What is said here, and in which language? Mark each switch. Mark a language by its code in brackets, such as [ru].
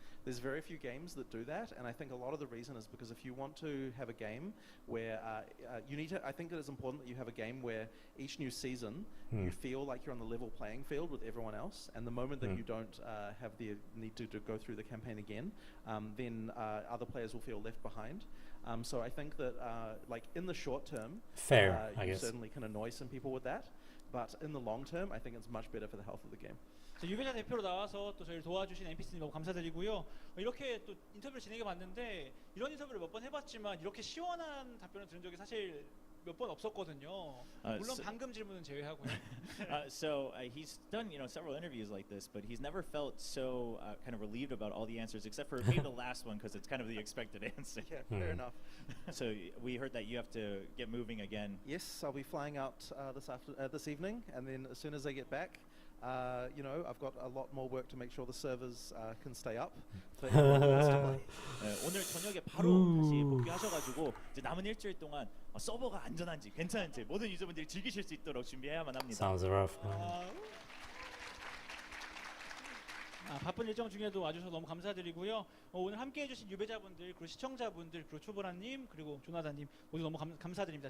[en] There's very few games that do that, and I think a lot of the reason is because if you want to have a game where you need to, I think that it's important that you have a game where each new season you feel like you're on the level playing field with everyone else, and the moment that you don't have the need to go through the campaign again, then other players will feel left behind. So I think that like in the short term, Fair, I you guess. certainly can annoy some people with that, but in the long term, I think it's much better for the health of the game. [ko] 자, 유배자 대표로 나와서 또 저희를 도와주신 NPC님 너무 감사드리고요. 이렇게 또 인터뷰를 진행해봤는데 이런 인터뷰를 몇 번 해봤지만 이렇게 시원한 답변을 들은 적이 사실 몇 번 없었거든요. 물론 방금 질문은 제외하고요. [en] So he's done, several interviews like this, but he's never felt so kind of relieved about all the answers, except for maybe the last one, because it's kind of the expected answer. Yeah, fair enough. So we heard that you have to get moving again. Yes, I'll be flying out this evening, and then as soon as I get back, I've got a lot more work to make sure the servers can stay up for everyone who wants to play. [ko] 오늘 저녁에 바로 다시 복귀하셔가지고 이제 남은 일주일 동안 서버가 안전한지 괜찮은지 모든 유저분들이 즐기실 수 있도록 준비해야만 합니다. [en] Sounds rough. [ko] 바쁜 일정 중에도 와주셔서 너무 감사드리고요. 오늘 함께해주신 유배자분들, 그리고 시청자분들, 그리고 초보라님, 그리고 조나단님 모두 너무 감사드립니다.